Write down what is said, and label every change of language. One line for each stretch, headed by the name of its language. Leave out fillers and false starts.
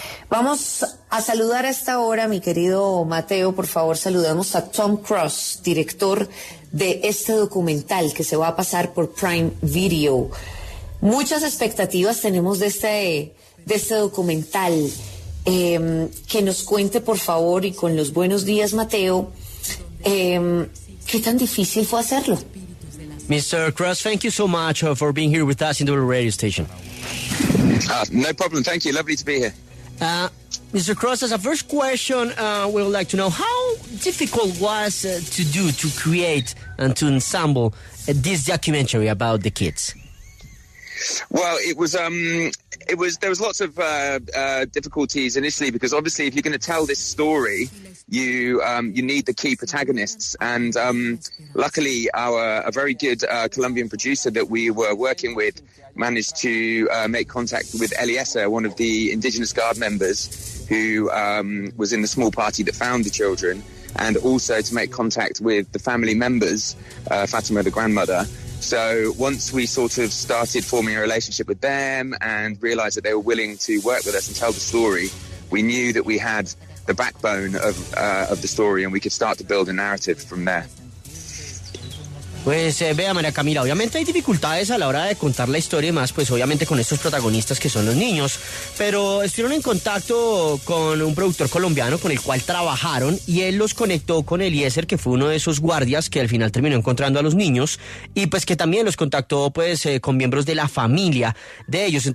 Spanish: Vamos a saludar a esta hora, mi querido Mateo, por favor, saludamos a Tom Cross, director de este documental que se va a pasar por Prime Video. Muchas expectativas tenemos de este documental. Que nos cuente, por favor, y con los buenos días, Mateo, ¿qué tan difícil fue hacerlo?
English: Mr. Cross, thank you so much for being here with us in the radio station. No problem, thank you, lovely to be here. Mr. Cross, as a first question, we would like to know how difficult was to create and to ensemble this documentary about the kids. Well, there was lots of difficulties initially because obviously if you're going to tell this story, you need the key protagonists, and luckily a very good Colombian producer that we were working with managed to make contact with Eliezer, one of the indigenous guard members who was in the small party that found the children, and also to make contact with the family members, Fatima, the grandmother. So once we sort of started forming a relationship with them and realized that they were willing to work with us and tell the story, we knew that we had the backbone of the story and we could start to build a narrative from there.
Spanish: Pues vea, María Camila, obviamente hay dificultades a la hora de contar la historia y más, pues obviamente con estos protagonistas que son los niños, pero estuvieron en contacto con un productor colombiano con el cual trabajaron y él los conectó con Eliezer, que fue uno de esos guardias que al final terminó encontrando a los niños y pues que también los contactó pues con miembros de la familia de ellos.